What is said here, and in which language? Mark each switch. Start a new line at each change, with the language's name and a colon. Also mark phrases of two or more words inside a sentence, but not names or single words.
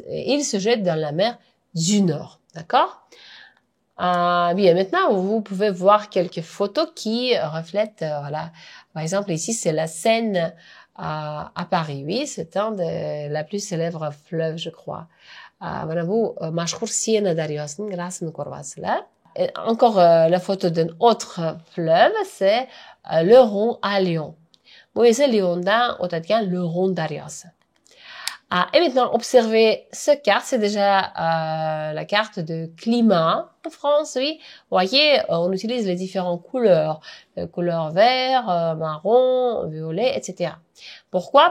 French: Il se jette dans la mer du Nord. D'accord? Bien, maintenant, vous pouvez voir quelques photos qui reflètent, voilà. Par exemple, ici, c'est la Seine à Paris. Oui, c'est un des la plus célèbre fleuve, je crois.
Uzbek: Mana bu mashhur Siena daryosining rasmini ko'ryapsizlar.
French: Encore la photo d'un autre fleuve, c'est le Rhône à Lyon.
Uzbek: Bu esa Lyondan o'tadigan le Rhône daryosi.
French: Et maintenant, observez ce carte, c'est déjà la carte de climat en France, oui. Vous voyez, on utilise les différentes couleurs, couleur vert, marron, violet, etc. Pourquoi?